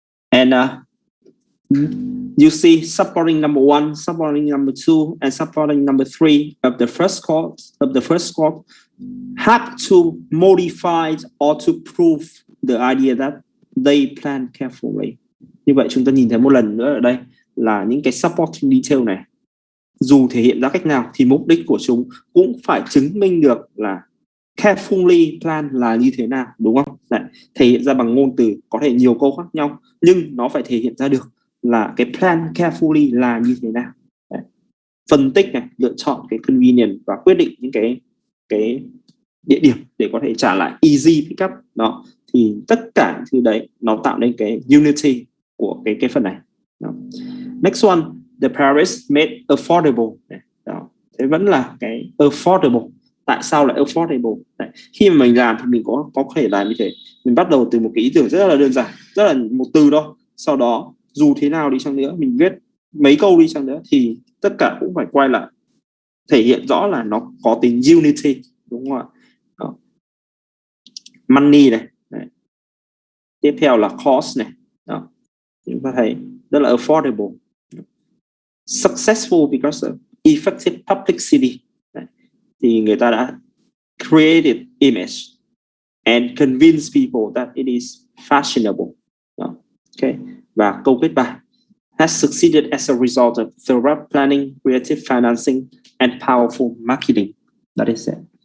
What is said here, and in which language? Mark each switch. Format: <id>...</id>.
<en>And you see supporting number 1, supporting number 2, and supporting number 3 of the first cause have to modify or to prove the idea that they plan carefully.</en> <vi>Như vậy chúng ta nhìn thấy một lần nữa ở đây là những cái supporting detail này dù thể hiện ra cách nào thì mục đích của chúng cũng phải chứng minh được là carefully plan là như thế nào, đúng không? Đấy, thể hiện ra bằng ngôn từ có thể nhiều câu khác nhau nhưng nó phải thể hiện ra được là cái plan carefully là như thế nào. Đấy. Phân tích này, lựa chọn cái convenient và quyết định những cái địa điểm để có thể trả lại easy pickup đó, thì tất cả thứ đấy nó tạo nên cái unity của cái phần này. Đó.</vi> <en>Next one, the Paris made affordable.</en> <vi>Đó. Thế vẫn là cái affordable. Tại sao lại affordable? Đấy. Khi mà mình làm thì mình có thể làm như thế. Mình bắt đầu từ một cái ý tưởng rất là đơn giản, rất là một từ thôi. Sau đó dù thế nào đi chăng nữa, mình viết mấy câu đi chăng nữa thì tất cả cũng phải quay lại thể hiện rõ là nó có tính unity, đúng không ạ? Đó. Money này. Đấy. Tiếp theo là cost này. Đó. Chúng ta thấy rất là affordable.</vi> <en>Successful because of effective publicity. Đấy.</en> <vi>Thì người ta đã</vi> <en>created image and convince people that it is fashionable. Đó. Okay.</en> <vi>Và câu kết bài</vi> <en>has succeeded as a result of thorough planning, creative financing, and powerful marketing. That is it.</en>